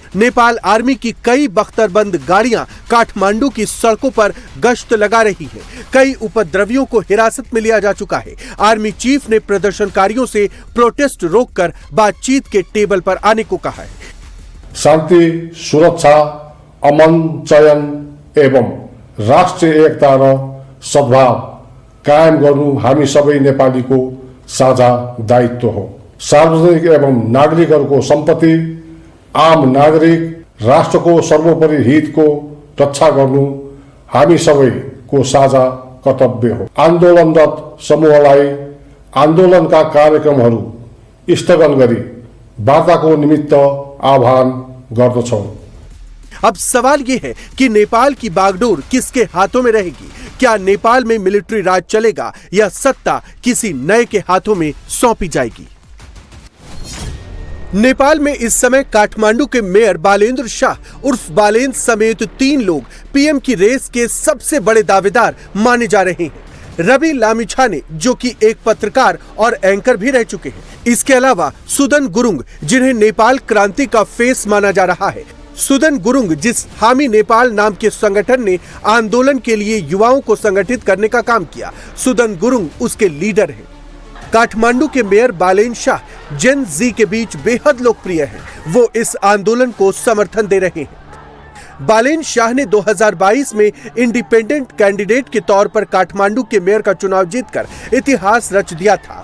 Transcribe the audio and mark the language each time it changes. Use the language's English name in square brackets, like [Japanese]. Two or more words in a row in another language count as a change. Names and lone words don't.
[Hindi] नेपाल आर्मी की कई बख्तरबंद गाड़ियां काठमांडू की सड़कों पर गश्त लगा रही है। कई उपद्रवियों को हिरासत में लिया जा चुका है। आर्मी चीफ ने प्रदर्शनकारियों से प्रोटेस्ट रोककर बातचीत के टेबल पर आने को कहा है। [Nepali] शांति, सुरक्षा, अमन, चयन एवं राष्ट्रिय एकता र सद्भाव कायम गर्नु हामी सबै नेपालीको साझा दायित्व हो। सार्वजनिक एवं नागरिकहरूको सम्पत्ति, आम नागरिक, राष्ट्रको सर्वोपरि हितको रक्षा गर्नु हामी सबैको साझा कर्तव्य हो। आन्दोलनरत समूहलाई आन्दोलनका कार्यक्रमहरू स्थगन गरी वार्ताको निमित्त आह्वान गर्दछौं। [Hindi] अब सवाल ये है कि नेपाल की बागडोर किसके हाथों में रहेगी? क्या नेपाल में मिलिट्री राज चलेगा या सत्ता किसी नए के हाथों में सौंपी जाएगी? नेपाल में इस समय काठमांडू के मेयर बालेन्द्र शाह उर्फ बालेन समेत 3 लोग पीएम की रेस के सबसे बड़े दावेदार माने जा रहे हैं। रवि लामिछाने, जो कि एक पत्रकार और एंकर भी रह चुके हैं। इसके अलावा सुदन गुरुंग, जिन्हें नेपाल क्रांति का फेस माना जा रहा है। सुदन गुरुंग, जिस हामी नेपाल नाम के संगठन ने आंदोलन के लिए युवाओं को संगठित करने का काम किया, सुदन गुरुंग उसके लीडर हैं। काठमांडू के मेयर बालेन शाह जेन जी के बीच बेहद लोकप्रिय हैं। वो इस आंदोलन को समर्थन दे रहे हैं। बालेन शाह ने 2022 में [English] independent candidate [Hindi] के तौर पर काठमांडू के मेयर का चुनाव जीतकर इतिहास रच दिया था।